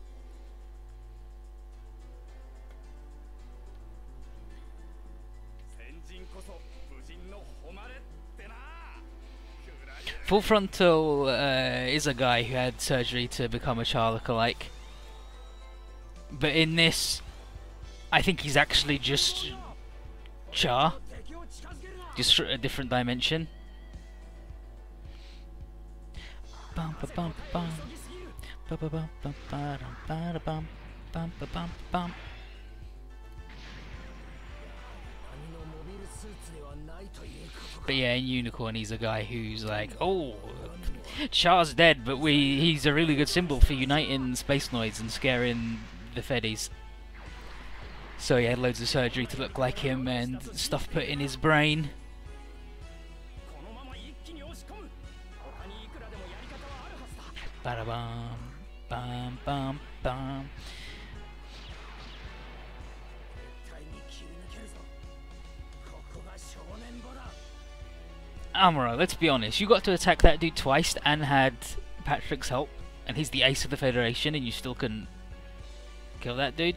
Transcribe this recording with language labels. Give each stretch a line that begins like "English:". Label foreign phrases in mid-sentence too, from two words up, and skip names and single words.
English: Full Frontal is a guy who had surgery to become a Char lookalike. But in this, I think he's actually just Char. Just a different dimension. Bum ba bum bum. Ba ba bum bum ba dum ba da bum bum ba bum bum. But yeah, in Unicorn he's a guy who's like, oh, Char's dead, but he's a really good symbol for uniting space noids and scaring the Feddies. So he had loads of surgery to look like him and stuff put in his brain. Bada bum, bum bum bum. Armorer, let's be honest, you got to attack that dude twice and had Patrick's help, and he's the ace of the Federation, and you still couldn't kill that dude?